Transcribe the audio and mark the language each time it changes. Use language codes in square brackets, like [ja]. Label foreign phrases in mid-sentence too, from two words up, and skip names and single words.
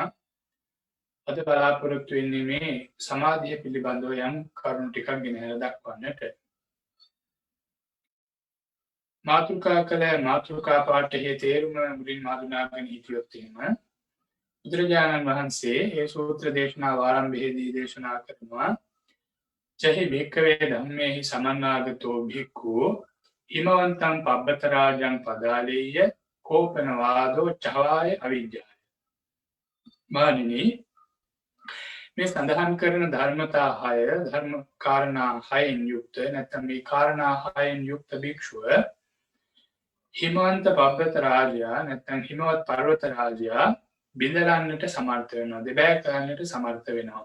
[si] අද බලාපොරොත්තු වෙන්නේ මේ සමාධිය පිළිබඳව යම් කරුණු ටිකක් ගෙනහැර දක්වන්නට. මාතෘකා කළ මාතෘකා පාඨයේ තේරුම මුලින්ම හඳුනාගෙන හිටියොත් එහෙම බුදුරජාණන් වහන්සේ මේ සූත්‍ර දේශනාව ආරම්භයේදී දේශනා කරනවා [pi] චහි භික්ඛවේ ධම්මේහි සමන්නාගතෝ භික්ඛු හිමවන්තං පබ්බතරාජං පදාලේය කෝපනවාදෝ චවාය අවිජ්ජාය. [si] මානිනී මේ සඳහන් කරන ධර්මතා 6 ධර්ම කාරණා 6න් යුක්ත නැත්නම් මේ කාරණා 6න් යුක්ත භික්ෂුව [pi] හිමවන්ත පබ්බත [si] රාජයා නැත්නම් හිමවත් පර්වත රාජයා බිඳලන්නට සමර්ථ වෙනවා, දෙබෑ කරන්නට සමර්ථ වෙනවා.